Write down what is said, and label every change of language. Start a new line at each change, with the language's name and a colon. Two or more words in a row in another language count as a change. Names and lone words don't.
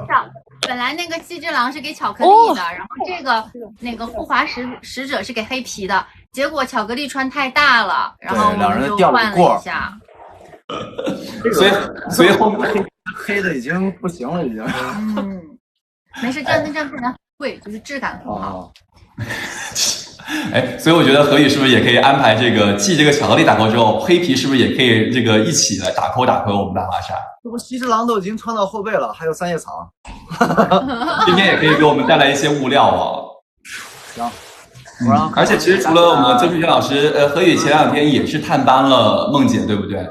Chinese: 本來那个西之狼是給巧克力的，然後這個那個護華使者是給黑皮的，結果巧克力穿太大了，然後我們就換了一下。所以後面黑的已經不行了，已經。沒事，這樣非常貴，就是質感很好。哎，所以我覺得何宇是不是也可以安排這個繼這個巧克力打 call 之後，黑皮是不是也可以這個一起來打 call 我們大華莎？這不西之狼都已經穿到後背了，還有三葉草。今天也可以給我們帶來一些物料哦。行。而且其實除了我們曾淑娟老師，何宇前2天也是探班了夢姐，對不對？